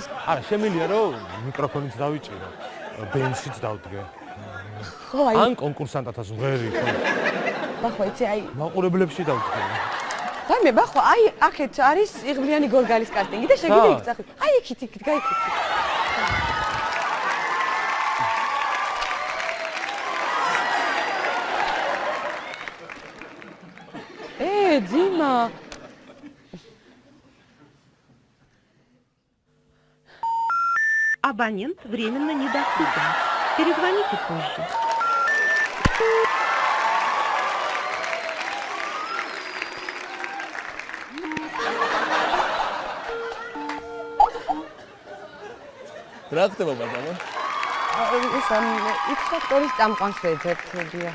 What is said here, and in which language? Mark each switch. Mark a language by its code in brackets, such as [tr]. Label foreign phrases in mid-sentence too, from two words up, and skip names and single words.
[ka] არა, შემიძლია რომ მიკროფონიც დავიჭირო. ბენჩიც დავდგე. ხო, აი. ან კონკურსანტათაც ვღერი, ხო? ბახვა, იცი აი. მაყურებლებში დავდგე. ვაიმე, ბახვა, აი, აქეთ არის იღბლიანი გორგალის კასტინგი და შეგიძლია იქ წახი. აი, იქით, გაიქით. [ru] Дима. Абонент временно недоступен. Перезвоните позже. [ka] რა ხდება ბატონო? ის X-ფაქტორის წამყვანს ეძებთებია.